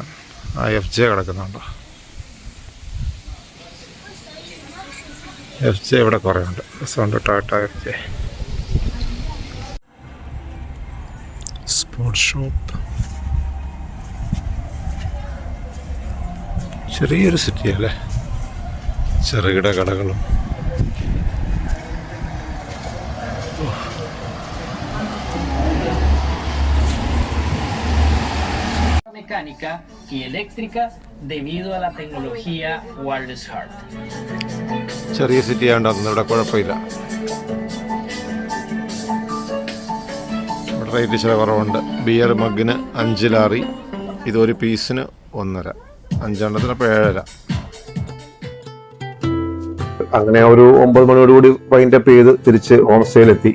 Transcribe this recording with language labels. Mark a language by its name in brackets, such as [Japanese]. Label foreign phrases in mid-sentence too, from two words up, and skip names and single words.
[Malayalam] ആ FJ കിടക്കുന്നുണ്ടോ? FJ ഇവിടെ കുറേ ഉണ്ട്. രസമുണ്ട്. ടാറ്റ FJ സ്പോർട്സ് ഷോപ്പ്. ചെറിയൊരു സിറ്റിയല്ലേ, ചെറുകിട കടകളും. [Spanish] Mecánica y eléctrica debido a la tecnología Wireless Heart. [Malayalam] ചെറിയ സിറ്റി ആയതുകൊണ്ട് ഇവിടെ കുഴപ്പമില്ല. റേറ്റ് ചില കുറവുണ്ട്. ബിയർ മഗ്ഗിന് 5 ലാറി, ഇതൊരു പീസിന് 1.5, 5 ഇപ്പോൾ 7.5. അങ്ങനെ ഒരു 9 മണിയോടുകൂടി വൈൻഡപ്പ് ചെയ്ത് തിരിച്ച് ഹോം സ്റ്റേയിലെത്തി.